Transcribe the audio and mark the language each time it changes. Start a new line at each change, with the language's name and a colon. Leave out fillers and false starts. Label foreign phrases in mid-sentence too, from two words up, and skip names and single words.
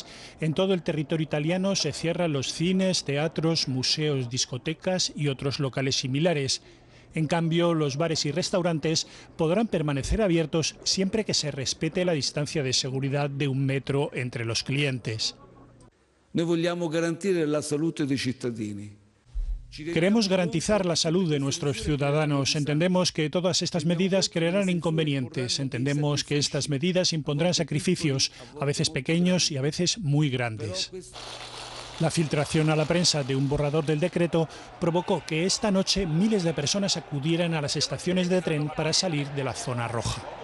Spanish: En todo el territorio italiano se cierran los cines, teatros, museos, discotecas y otros locales similares. En cambio, los bares y restaurantes podrán permanecer abiertos siempre que se respete la distancia de seguridad de 1 metro entre los clientes.
Italian: Noi vogliamo garantire la salute dei cittadini.
Spanish: Queremos garantizar la salud de nuestros ciudadanos. Entendemos que todas estas medidas crearán inconvenientes. Entendemos que estas medidas impondrán sacrificios, a veces pequeños y a veces muy grandes. La filtración a la prensa de un borrador del decreto provocó que esta noche miles de personas acudieran a las estaciones de tren para salir de la zona roja.